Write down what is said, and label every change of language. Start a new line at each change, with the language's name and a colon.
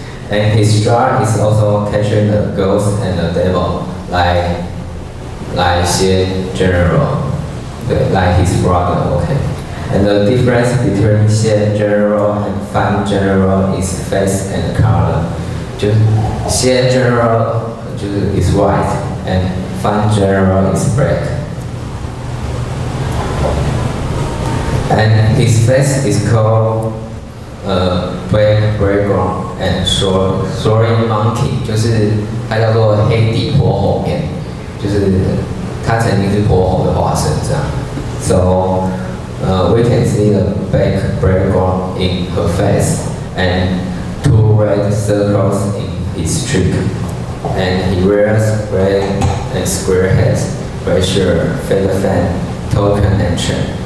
English: And his job is also catching the ghost and the devil, like Xie General, like his brother. Okay. And the difference between Xie General and Fan General is face and color. 就Xie General 就是 is white, and Fan General is black. And his face is called black background and soaring monkey，
Chinese: 就是它叫做黑底泼猴面，就是它曾经是泼猴的化身这样。
English: So we can see the black background in her face and two red circles in his cheek. And he wears red and square hats, red shirt, feather fan, token and chain.